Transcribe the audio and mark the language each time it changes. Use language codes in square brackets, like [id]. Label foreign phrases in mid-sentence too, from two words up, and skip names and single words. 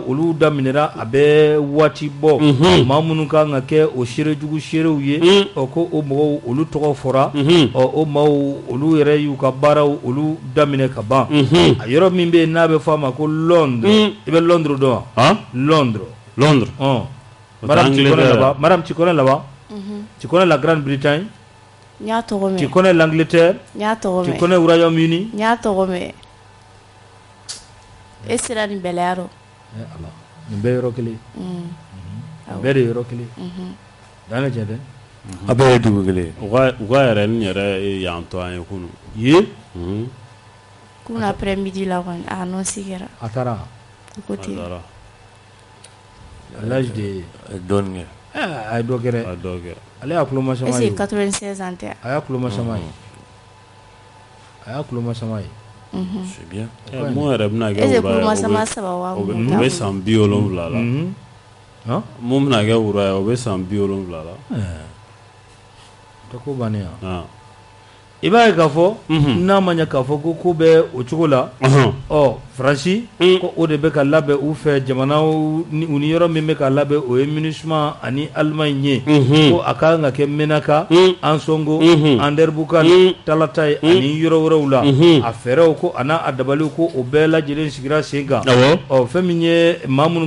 [bm] olu daminɛra a bɛ waati bɔ maa minnu kan ka kɛ o seerejugu seerew ye ko o mɔgɔw olu tɔgɔ fɔra o maaw olu yɛrɛ y'u ka baaraw olu daminɛ ka ban a yɔrɔ min bɛ yen n'a bɛ fɔ a ma ko Londres i bɛ Londres dɔn wa Londres [fr] Madame tu connais là-bas tu connais la Grande-Bretagne tu connais l'Angleterre tu connais le Royaume-Uni [bm] e sera ni bɛlɛyaro nin bɛɛ yɔrɔ kelen bɛɛ de yɔrɔ kelen dan ne cɛ dɛ a bɛɛ ye dugu kelen u ka yɛrɛ ni yɛrɛ y'an to an ye kunu ye kunu [fr] après midi [bm] la kɔni a annonce kɛra a taara [fr] à l'âge de [bm] dɔɔnin kɛ a ye dɔ kɛ ale y'a kuloma sama ye [fr] est-ce que [bm] 96 ans tɛ a y'a kuloma sama ye [fr] c'est bien [bm] mun yɛrɛ bɛna kɛ [fr] est-ce que [bm] kuloma sama saba wa o bɛ san 70 la mun bɛna kɛ wura ye o bɛ san 70 la tɛ ko bannen yan i b'a ye k'a fɔ n'a ma ɲɛ k'a fɔ ko bɛ o cogo la Faransi ko o de bɛ ka labɛn u fɛ jamanaw u ni yɔrɔ min bɛ ka labɛn o ye MINUSMA ani Allemagne ye ko a kan ka kɛ Menaka Ansongo Anderbukani Talatay ani yɔrɔ wɛrɛw la a fɛɛrɛw ko a n'a a dabaliw ko o bɛɛ lajɛlen sigira sen kan fɛn min ye maa minnu